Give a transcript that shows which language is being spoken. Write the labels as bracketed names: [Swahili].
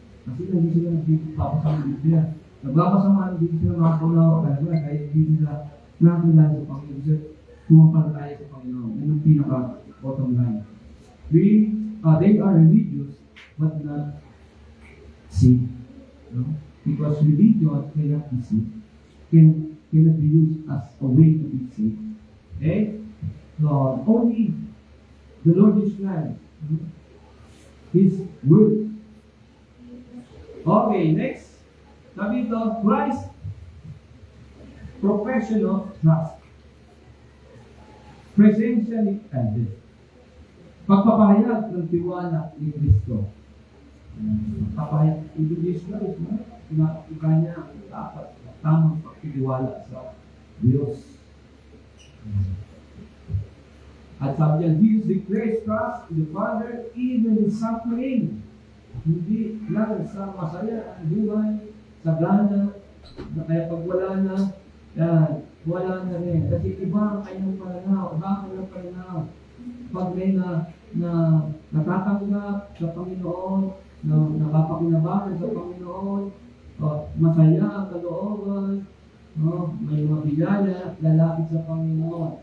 [Filipino] Kasi hindi sila nagpapasa ng Biblia. Nagbabasa man, hindi sila makakunawa talaga, kahit hindi sila nakakilala sa Panginoon. Sir, tumapalataya sa Panginoon. Yan ang pinaka-bottom line. [English] They are religious, but not saved. No? Because religion cannot be saved. Cannot be used as a way to be saved. Okay? So, only the Lord is Christ. His word. Okay, next. [Filipino] Sabi ito, [English] Christ, profession of trust. Presentially evident. [Filipino] Pagpapahayag ng tiwala ni Kristo. Pagpapahayag, ibig Christ, pinapakita niya ang dapat tamang pagtitiwala sa Diyos. At sabi niya, [English] He declares trust in the Father even in suffering. [Filipino] Hindi lang sa masaya ang buhay, sa gana, na kaya pag wala na, yan, wala na rin. Kasi iba ang kanyang pananaw, iba ang kanyang pananaw. Pag may natatanggap sa Panginoon, na nakapakinabangan sa Panginoon, masaya ang kalooban, may mga biyaya, lalapit sa Panginoon.